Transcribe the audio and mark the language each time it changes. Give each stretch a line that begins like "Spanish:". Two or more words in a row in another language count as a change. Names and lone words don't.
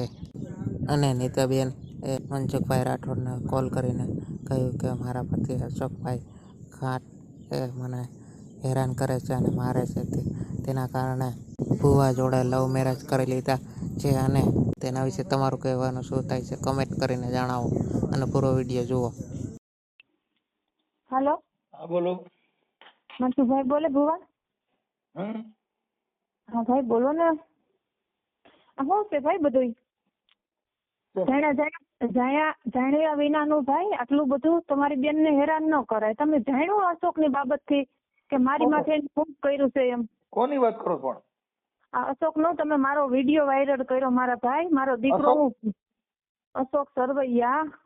Gujarati: અને નીતાબેન એ મનસુખભાઈ રાઠોડને કોલ કરીને કહ્યું કે મારા પતિ અશોકભાઈ ખાંટ એ મને હેરાન કરે છે અને મારે છે. તેના કારણે ભુવા જોડે લવ મેરેજ કરી લીધા છે. અને તેના વિશે તમારું કહેવાનું શું થાય છે કમેન્ટ કરીને જણાવો અને પૂરો વિડીયો જુઓ.
Hindi: हेलो हाँ बोलो। मंटू भाई बोले भुवन। हाँ भाई बोलो ने।
Gujarati: હું છે ભાઈ બધું જાણ્યા વિનાનું ભાઈ આટલું બધું તમારી બેન ને હેરાન ન કરાય. તમે જાણ્યું અશોક ની બાબત થી કે મારી માથે ખૂબ કર્યું છે એમ? કોની વાત કરો પણ? આ અશોક નો તમે મારો વિડીયો વાયરલ કર્યો મારા ભાઈ, મારો દીકરો અશોક સરવૈયા